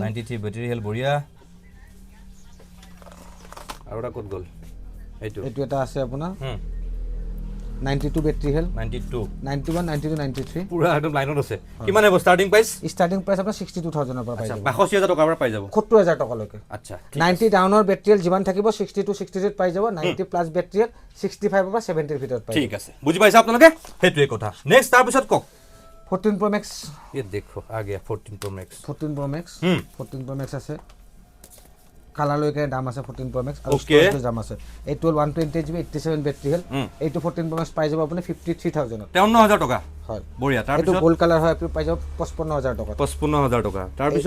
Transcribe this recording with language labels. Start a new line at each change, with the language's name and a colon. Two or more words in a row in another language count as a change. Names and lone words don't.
Assamese: 93
English: battery health
Assamese: বঢ়িয়া আৰু এটা ক'ত গ'ল এইটো এটা আছে আপোনাৰ 92
English: battery health
Assamese: 92 91 92 93 পুৰা একদম লাইনত আছে কিমান হ'ব
English: starting price
Assamese: আপোনাৰ 62000 ৰ পৰা পাই যাব 65000 টকাৰ পৰা পাই যাব 70000 টকা লৈকে আচ্ছা 90 ডাউনৰ
English: battery health
Assamese: যিমান থাকিব 62 63 পাই যাব 90
English: plus battery health
Assamese: 65 ৰ পৰা 70 ৰ ভিতৰত পাই ঠিক আছে বুজি পাইছা আপোনালোকে হেতুৱে কথা নেক্সট তাৰ পিছত কক 14 Pro Max
Hindi: ये देखो आ गया 14 Pro Max
Assamese: 14 Pro Max আছে কালাৰ লৈকে দাম আছে 14 Pro Max আৰু ষ্টৰেজৰ দাম আছে এইটো 128GB 87
English: battery health
Assamese: এইটো 14 Pro Max পাই যাব আপুনি 53000 53000 টকা হয় বঢ়িয়া তাৰ পিছত এইটো
English: gold colour
Assamese: হয় আপুনি পাই যাব 55000 টকা 55000 টকা তাৰ পিছত